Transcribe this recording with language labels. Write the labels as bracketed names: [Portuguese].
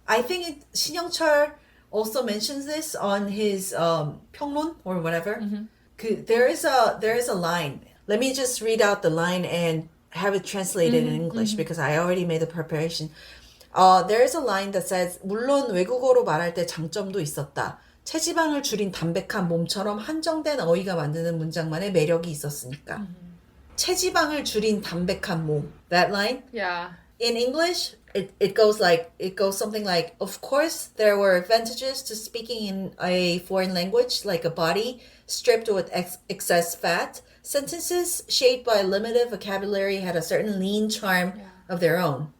[English] I think 신영철 also mentions this on his 평론 or whatever. There is a line. Let me just read out the line and have it translated in English because I already made the preparation. There is a line that says [Korean] 물론 외국어로 말할 때 장점도 있었다. 체지방을 줄인 담백한 몸처럼 한정된 어휘가 만드는 문장만의 매력이 있었으니까. 체지방을 줄인 담백한 몸. [English] That line. Yeah. In English, it goes something like, of course, there were advantages to speaking in a foreign language, like a body stripped with excess fat. Sentences shaped by limited vocabulary had a certain lean charm of their own.